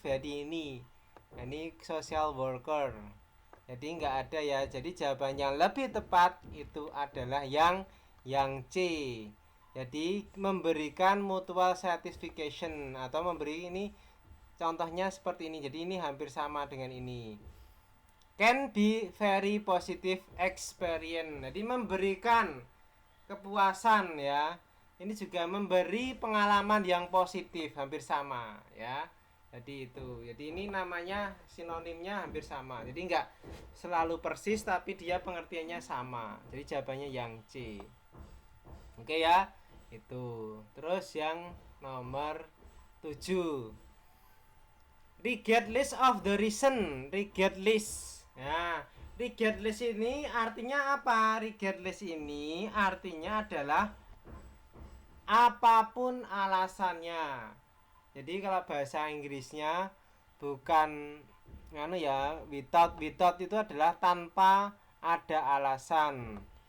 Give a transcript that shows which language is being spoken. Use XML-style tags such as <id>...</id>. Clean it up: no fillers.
<id>Jadi ini</id> <en>social worker.</en> <id>Jadi nggak ada ya. Jadi jawabannya lebih tepat itu adalah yang C. Jadi memberikan</id> <en>mutual satisfaction</en> <id>atau memberi ini contohnya seperti ini. Jadi ini hampir sama dengan ini.</id> <en>Can be very positive experience.</en> <id>Jadi memberikan kepuasan ya. Ini juga memberi pengalaman yang positif, hampir sama ya. Jadi itu. Jadi ini namanya sinonimnya hampir sama. Jadi enggak selalu persis tapi dia pengertiannya sama. Jadi jawabannya yang C. Oke ya. Itu. Terus yang nomor 7.</id> <en>Regardless of the reason. Regardless.</en> <id>Nah, regardless ini artinya apa? Regardless ini artinya adalah apapun alasannya. Jadi kalau bahasa Inggrisnya bukan without itu adalah tanpa ada alasan.</id>